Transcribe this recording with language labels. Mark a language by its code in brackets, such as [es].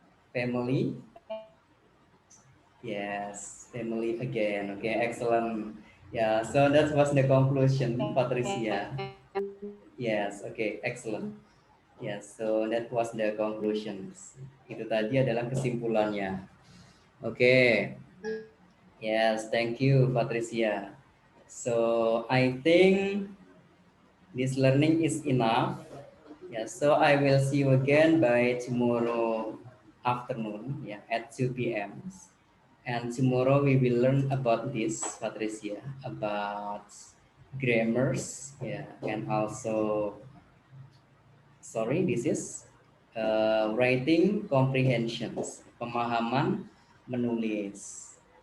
[en] Family, yes, family again. Okay, excellent. Yeah, so that was the conclusion, Patricia. Yes, okay, excellent. Yes, so that was the conclusions. [id] Itu tadi adalah kesimpulannya. [en] Okay, yes, thank you, Patricia. So I think this learning is enough. Yeah, so I will see you again by tomorrow afternoon, yeah, at 2 p.m. And tomorrow we will learn about this, Patricia, about grammars, yeah, and also, sorry, this is writing comprehensions, [id] pemahaman menulis.